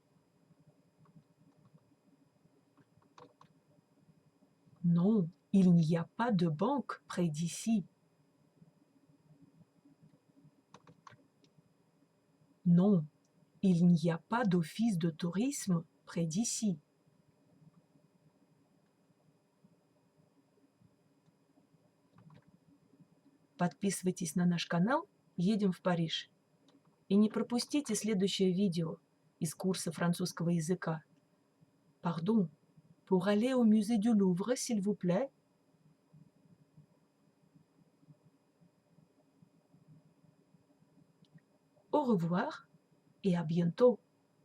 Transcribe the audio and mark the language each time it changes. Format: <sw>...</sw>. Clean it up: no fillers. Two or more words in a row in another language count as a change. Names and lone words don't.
<fr>Non, il n'y a pas de banque près d'ici. Non, il n'y a pas d'office de tourisme près d'ici.</fr> <ru>Подписывайтесь на наш канал «Едем в Париж». И не пропустите следующее видео из курса французского языка.</ru> <fr>Pardon, pour aller au musée du Louvre, s'il vous plaît. Au revoir et à bientôt.</fr>